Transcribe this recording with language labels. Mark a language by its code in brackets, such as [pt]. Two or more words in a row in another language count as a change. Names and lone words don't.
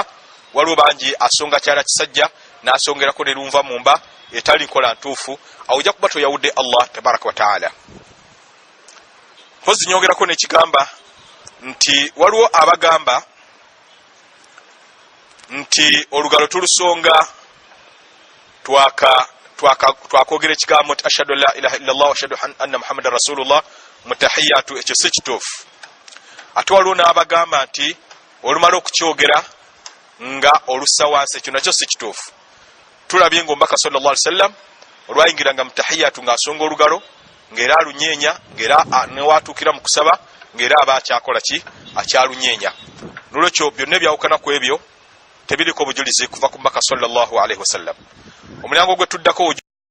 [lg] Waliwo bangi asonga kyala kisajja n'asongerako ne lunva mumba, etali nkola ntuufu, awo ojja kuba toyawudde [ar] الله تبارك وتعالى. [lg] Mpozi nyongerako n'ekigamba nti waliwo abagamba nti olugalo tulusonga twakwogera ekigambo nti [ar] أشهد أن لا إله إلا الله وأشهد أن محمدا رسول الله [lg] mutahiyatu, ekyo si kituufu. Ate waliwo n'abagamba nti olumala okukyogera nga olussa wansi, ekyo nakyo si kituufu. Tulabye ng'omubaka [ar] صلى الله عليه وسلم [lg] olwayingiranga mutahiyatu ng'asonga olugalo ng'era alunyeenya, ng'era newatuukira mu kusaba ng'era aba akyakola ki, akyalunyeenya. Nolwekyo byonna ebyawukana ku ebyo tebiriko bujulizi kuva ku mubaka [ar] صلى الله عليه وسلم. [lg] Omulyango gwe tuddako